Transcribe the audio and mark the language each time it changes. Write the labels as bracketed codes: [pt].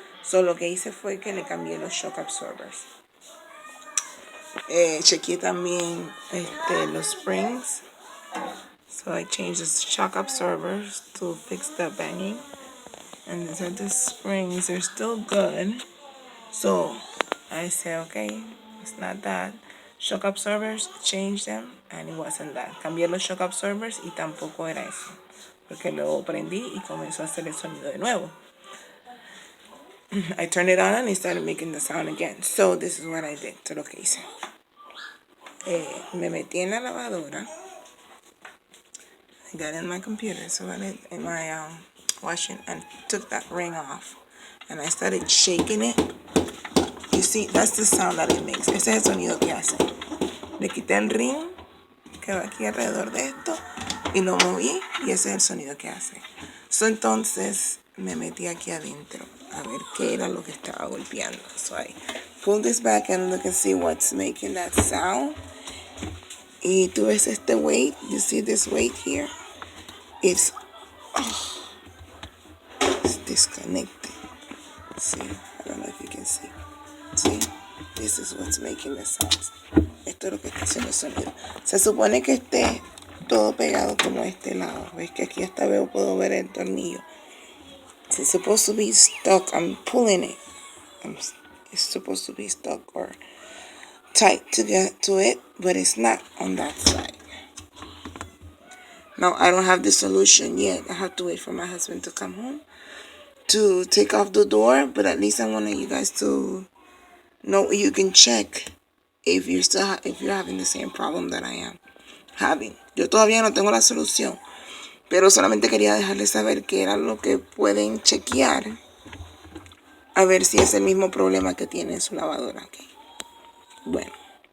[es] So, lo que hice fue que le cambié los shock absorbers. Chequeé también los springs. [en] So I changed the shock absorbers to fix the banging. And the springs are still good. So I said, okay, it's not that. Shock absorbers, changed them, and it wasn't that. [es] Cambié los shock absorbers y tampoco era eso. Porque luego prendí y comenzó a hacer el sonido de nuevo. [en] I turned it on and it started making the sound again. So this is what I did. [es] Esto es lo que hice. Me metí en la lavadora. [en] I got in my computer, so I did in my washing and took that ring off. And I started shaking it. You see, that's the sound that it makes. [es] Ese es el sonido que hace. Le quité el ring que va aquí alrededor de esto y lo moví y ese es el sonido que hace. So, entonces me metí aquí adentro a ver qué era lo que estaba golpeando. [en] So I pull this back and look and see what's making that sound. [es] Y tú ves este [en] weight. You see this weight here? It's disconnected. See, I don't know if you can see. See, this is what's making the sounds. [es] Esto es lo que está haciendo el sonido. Se supone que esté todo pegado como este lado. Ves que aquí hasta puedo ver el tornillo. [en] It's supposed to be stuck. I'm pulling it. It's supposed to be stuck or tight to get to it, but it's not on that side. Now, I don't have the solution yet. I have to wait for my husband to come home to take off the door, but at least I want you guys to know you can check if you're having the same problem that I am having. [es] Yo todavía no tengo la solución, pero solamente quería dejarles saber que era lo que pueden chequear a ver si es el mismo problema que tiene su lavadora aquí. Bueno.